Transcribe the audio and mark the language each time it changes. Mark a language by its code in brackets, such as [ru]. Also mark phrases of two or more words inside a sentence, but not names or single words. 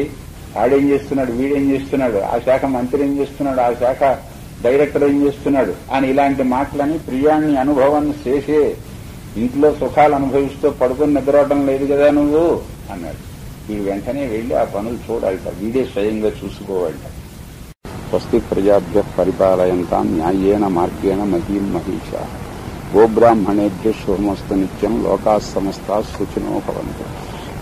[te] ఆడేం చేస్తున్నాడు, వీడేం చేస్తున్నాడు, ఆ శాఖ మంత్రి ఏం చేస్తున్నాడు, ఆ శాఖ డైరెక్టర్ ఏం చేస్తున్నాడు అని ఇలాంటి మాటలని ప్రియాన్ని అనుభవాన్ని చేసే, ఇంట్లో సుఖాలు అనుభవిస్తూ పడుకుని నిద్రవడం లేదు కదా నువ్వు అన్నాడు. వీడు వెంటనే వెళ్లి ఆ పనులు చూడాలట, వీడే స్వయంగా చూసుకోవాలట. [sa] స్వస్తి ప్రజాభ్య పరిపాలయంతాం న్యాయేన మార్గేణ మహీం మహిషా గోబ్రాహ్మణేభ్య శుభమస్తు నిత్యం లోకాః సమస్తాః సుఖినో భవంతు.